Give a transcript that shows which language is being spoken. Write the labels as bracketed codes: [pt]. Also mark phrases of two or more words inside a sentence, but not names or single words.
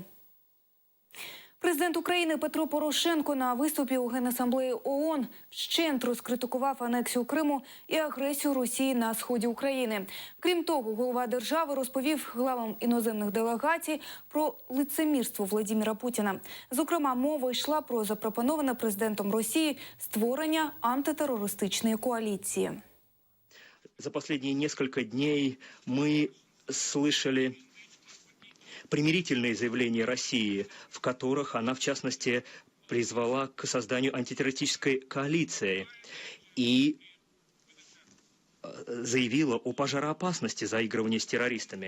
[uk] Президент України Петро Порошенко на виступі у Генасамблеї ООН вщент розкритикував анексію Криму і агресію Росії на сході України. Крім того, голова держави розповів главам іноземних делегацій про лицемірство Владимира Путіна. Зокрема, мова йшла про запропоноване президентом Росії створення антитерористичної коаліції. [ru] За последние несколько дней мы слышали примирительные заявления России, в которых она, в частности, призвала к созданию антитеррористической коалиции и заявила о пожароопасности заигрывания с террористами.